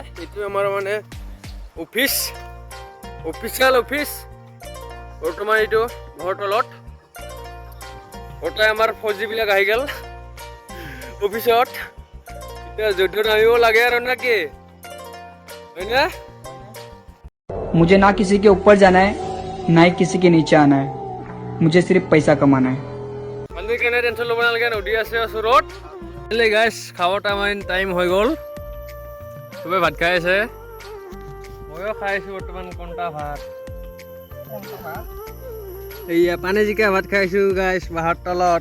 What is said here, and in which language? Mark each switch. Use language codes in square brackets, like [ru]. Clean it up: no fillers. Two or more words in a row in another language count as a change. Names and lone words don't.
[as] এইটো আমাৰ অফিচিয়েল অফিচ বৰ্তমান এইটো বাঁহৰ তলত। ওটাই আমাৰ ফৌজিবিলাক আহি গ'ল অফিচত, এতিয়া য'ত নামিব লাগে আৰু নাকি হয়নে? [hi] मुझे ना किसी के ऊपर जाना है ना ही किसी के नीचे आना है, मुझे सिर्फ पैसा कमाना है। [as] কেনে টেনশ্যন ল'ব নালাগে, নদী আছে ওচৰত। গাইছ খাবৰ টাইম হৈ গ'ল, চবেই ভাত খাই আছে, ময়ো খাই আছোঁ বৰ্তমান কণটা ভাত। এইয়া পানী জিকা ভাত খাইছোঁ গাইছ বাঁহৰ তলত।